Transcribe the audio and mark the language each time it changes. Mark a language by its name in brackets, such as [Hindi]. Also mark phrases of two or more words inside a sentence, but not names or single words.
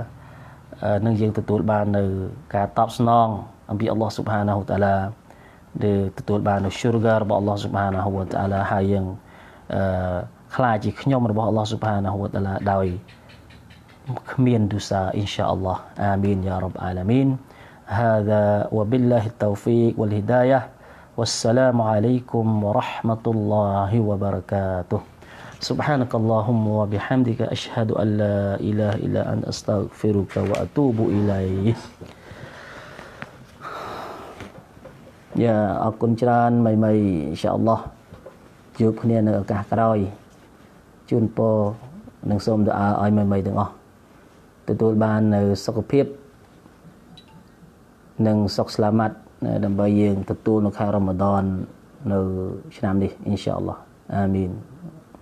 [Khmer] នឹងយើងទទួលបាននៅការតបស្នងអំពី [Arabic] الله سبحانه وتعالى [Khmer] ដែលទទួល បាននៅ syurga របស់ [Arabic] الله سبحانه وتعالى [Khmer] ហើយយើងខ្លាចជាខ្ញុំរបស់ [Arabic] الله سبحانه وتعالى [Khmer] ដោយគ្មានទុសា [Arabic] إن شاء الله آمين يا رب العالمين هذا وبالله التوفيق والهداية والسلام عليكم ورحمة الله وبركاته سبحانك اللهم وبحمدك أشهد أن لا إله إلا أنت أستغفرك وأتوب إليه [Khmer] យ៉ាអរគុណច្រើនមី [Arabic] إن شاء الله [Khmer] ជួបគ្នានៅឱកាសក្រោយជូនពរនិងសូមදුអាឲ្យមីទាំងអស់ទទួលបាននៅសុខភាពនិងសុខស្លាមាត់ដើម្បីយើងទទួលនៅខែរ៉ាម៉ាឌននៅឆ្នាំនេះ [Arabic] إن شاء الله آمين